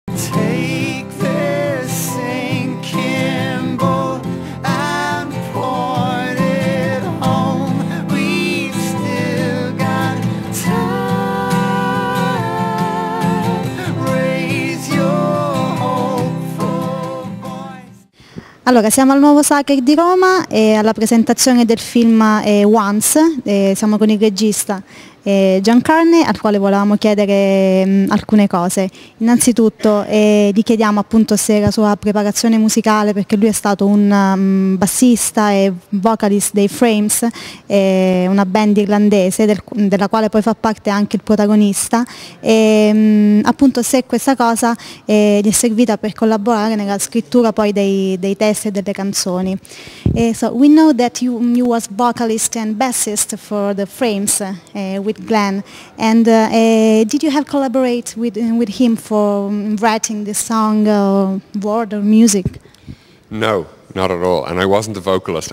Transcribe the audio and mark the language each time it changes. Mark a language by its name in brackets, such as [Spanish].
[English] Take this sinking boat and port it home. We've still got time. Raise your hopeful voice. [Italian] Allora, siamo al Nuovo Sacher di Roma e alla presentazione del film Once, siamo con il regista John Carney, al quale volevamo chiedere alcune cose. Innanzitutto gli chiediamo appunto se la sua preparazione musicale, perché lui è stato un bassista e vocalist dei Frames, una band irlandese della quale poi fa parte anche il protagonista, e appunto se questa cosa gli è servita per collaborare nella scrittura poi dei testi e delle canzoni. [English] So we know that you was vocalist and bassist for the Frames with Glenn, and did you have collaborate with him for writing this song, word or music? No, not at all. And I wasn't a vocalist.